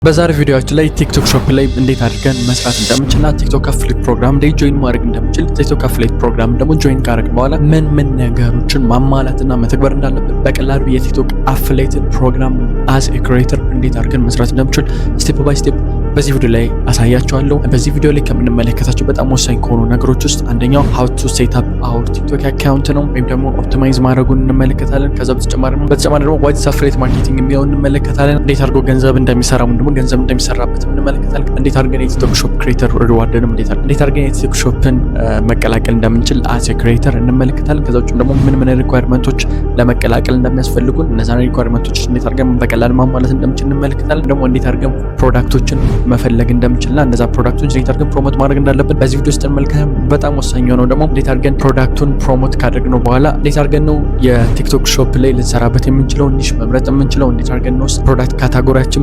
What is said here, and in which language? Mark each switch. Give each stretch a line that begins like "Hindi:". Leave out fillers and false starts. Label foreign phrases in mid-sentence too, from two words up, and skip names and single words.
Amharic: በዛሬ ቪዲዮአችን ላይ ቲክቶክ ሾፕ ላይ እንዴት አድርገን መስራት እንደምንችልና ቲክቶክ አፍሊት ፕሮግራም ላይ ጆይን ማድረግ እንደምንችል ቲክቶክ አፍሊት ፕሮግራም ደግሞ ጆይን ካደረግን በኋላ ምን ነገሮችን ማሟላትና መተግበር እንዳለብን በቀላሉ የቲክቶክ አፍሊት ፕሮግራም
English: as a creator
Amharic: እንዴት አድርገን መስራት እንደምንችል
English: step by step
Amharic: በዚህ ቪዲዮ ላይ አሳያችኋለሁ። በዚህ ቪዲዮ ላይ ከምንመለከታቸው በጣም ወሳኝ ከሆኑ ነገሮች ውስጥ አንደኛው
English: how to set up our TikTok account
Amharic: ነው ወይም ደግሞ ኦፕቲማይዝ ማድረጉን እንመለከታለን። ከዛ በተጨማሪ ደግሞ
English: what is affiliate marketing
Amharic: የሚለውን እንመለከታለን። እንዴት አድርጎ ገንዘብ እንደሚሰራ ወይም ደግሞ ገንዘብ እንደሚሰራበት እንመለከታለን። እንዴት አድርገን የቲክቶክ ሾፕ ክሬተር ሪዋርድንም እንዴት አድርገን የቲክቶክ ሾፕን መቀላቀል እንደምንችል
English: as a creator
Amharic: እንመለከታለን። ከዛ ውጭም ደግሞ ምን ሪኳየርመንቶች ለመቀላቀል እንደሚያስፈልጉን እነዛን ሪኳየርመንቶች እንዴት አድርገን በቀላሉ ማሟላት እንደምንችል እንመለከታለን። ደግሞ እንዴት አድርገን ፕሮዳክቶችን መፈለግ እንደምንችልና እነዛ ፕሮዳክቱን እንዴት አድርገን ፕሮሞት ማድረግ እንዳለብን በዚህ ቪዲዮ ውስጥ እንመለከታለን። በጣም ወሳኝ ነው ደግሞ እንዴት አድርገን ፕሮዳክቱን ፕሮሞት ካደረግነው በኋላ እንዴት አድርገን ነው የቲክቶክ ሾፕ ላይ ልንሰራበት የምንችለው ኒሽ መምረጥ የምንችለው እንዴት አድርገን ነው ፕሮዳክት ካታጎሪያችን